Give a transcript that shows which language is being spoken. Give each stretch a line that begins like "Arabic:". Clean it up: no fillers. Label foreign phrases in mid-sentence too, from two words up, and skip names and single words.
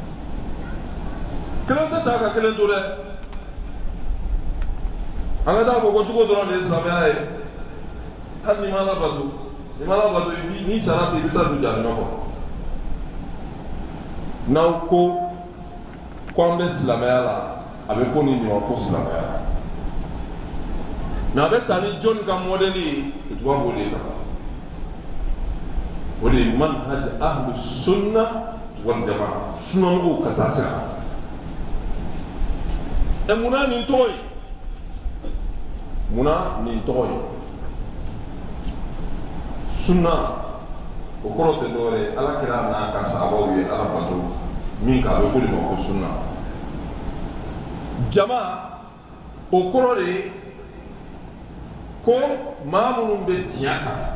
Bambara: kelen tɛ ta ka kelen to dɛ an ka taa fɔ ko cogo dɔrɔn de ye silamɛya ye hali n'i ma labato n'i sara ten i bɛ taa don jahannama kɔnɔ n'aw ko an bɛ silamɛya la a bɛ fɔ nin de ma ko silamɛya mɛ a bɛ ta ni jɔnni ka mɔdɛli ye tuba b'o de kan o de ye
Arabic: منهج أهل السنة والجماعة
Bambara: sunnamɔgɔw ka taa sira munna nin tɔgɔ ye munna nin tɔgɔ ye sunna o kɔrɔ tɛ dɔwɛrɛ ye ala kira n'a ka sahabaw ye ala bato min k'a bɛ fɔ de ma ko
Arabic: سنة جماعة
Bambara: o kɔrɔ de ye ko maa minnu bɛ tiɲɛ kan